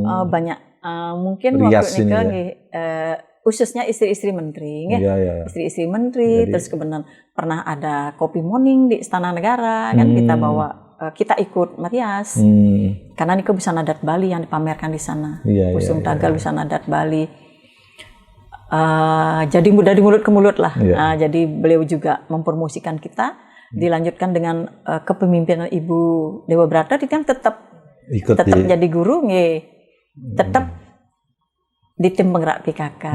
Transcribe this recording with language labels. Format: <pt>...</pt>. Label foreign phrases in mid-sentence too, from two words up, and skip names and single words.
<id>Banyak. Mungkin rias waktu ini ini khususnya istri-istri menteri, istri-istri menteri. Terus kemudian pernah ada kopi morning di Istana Negara kan, kita bawa, kita ikut merias. Karena Niko busana adat Bali yang dipamerkan di sana. Pusung Tagal busana adat Bali. Jadi dari mulut ke mulut lah. Jadi beliau juga mempromosikan kita. Dilanjutkan dengan kepemimpinan Ibu Dewa Brata, Titiang tetap jadi guru, tetap di tim penggerak PKK.</id>